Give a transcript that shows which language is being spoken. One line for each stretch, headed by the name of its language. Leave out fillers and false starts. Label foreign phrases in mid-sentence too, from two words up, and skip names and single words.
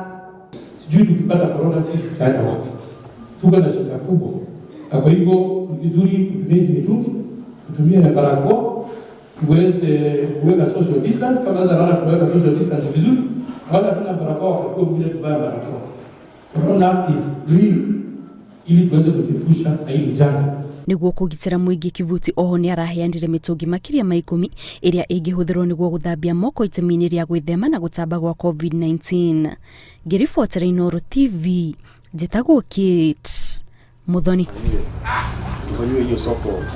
Swahili: Sijui tukipata corona sisi tutaenda wapi? Tuko na shida kubwa, na kwa hivyo ni vizuri kutumia hizi mitungi, kutumia barakoa, tuweze kuweka
English: social distance.
Swahili: Kama zanaona tunaweka
English: social distance
Swahili: vizuri, wala tuna barakoa wakati mwingine tuvae barakoa.
English: Corona is real,
Swahili: ili tuweze kuepusha na hili janga.
Kikuyu: Niguo kugitira muingi Kivuti oho ni araheanire mitungi makiria ma 10 iria ingihũthĩrwo niguo guthambia moko itemi-ini ria gwithema na gutamba gwa COVID-19. Ngiribotera Inooro TV, njitagwo Kate Muthoni.